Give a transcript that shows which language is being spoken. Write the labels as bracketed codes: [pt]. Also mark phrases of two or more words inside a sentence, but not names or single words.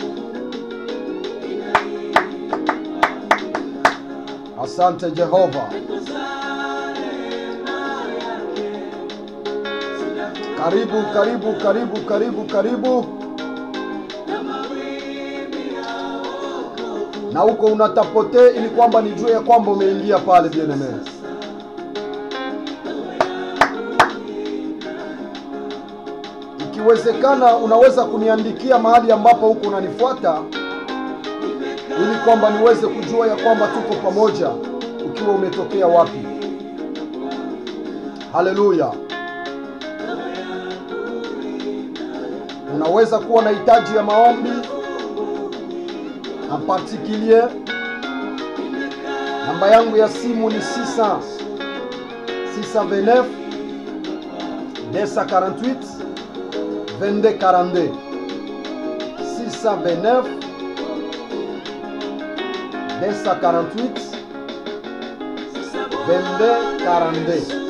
[sw] Asante Jehova. Karibu, karibu, karibu, karibu, karibu. Na huko unatapote ili kwamba nijue ya kwamba umeingia pale bien-aimé. Ikiwezekana unaweza kuniandikia mahali ambapo huko unanifuata, ili kwamba niweze kujua ya kwamba tuko pamoja, ukiwa umetokea wapi. Haleluya. Unaweza kuwa na hitaji ya maombi [fr] en particulier, [sw] Namba yangu ya simu ni 629 248 2242. 629 248 2242.